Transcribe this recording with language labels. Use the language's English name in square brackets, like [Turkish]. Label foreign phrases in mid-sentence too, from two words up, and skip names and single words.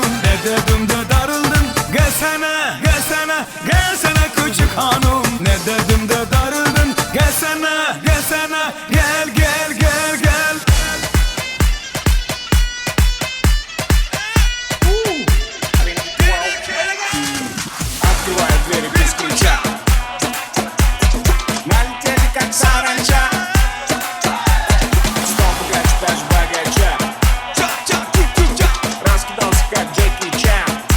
[Turkish] Ne dedim de darıldın gelsene küçük hanım. Ne dedim de darıldın gelsene gel. [Russian] Открывает двери без ключа. Налетели как саранча. Раскидался как Джеки Чан.